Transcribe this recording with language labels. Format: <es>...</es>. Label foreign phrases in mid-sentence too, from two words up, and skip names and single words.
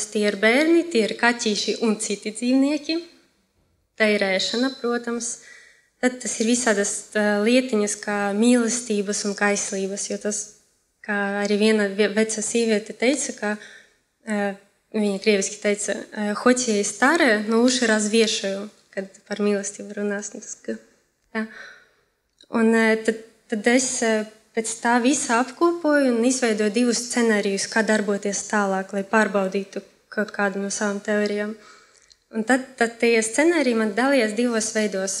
<lv>Tie ir bērni, tie ir kaķīši un citi dzīvnieki. Tā ir ēšana, protams. Tad tas ir visādas lietiņas kā mīlestības un kaislības, jo tas, kā arī viena veca sieviete teica, ka viņa krieviski teica,</lv> <ru>хоть я и старая, но уши развешаю,</ru> <lv>kad par mīlestību runās. Un tad es pēc tā visa apkopoju un izveidoju 2 scenārijus, kā darboties tālāk, lai pārbaudītu kaut kādu no savām teorijām. Un tad tie scenāriji man dalījās 2 veidos.</lv>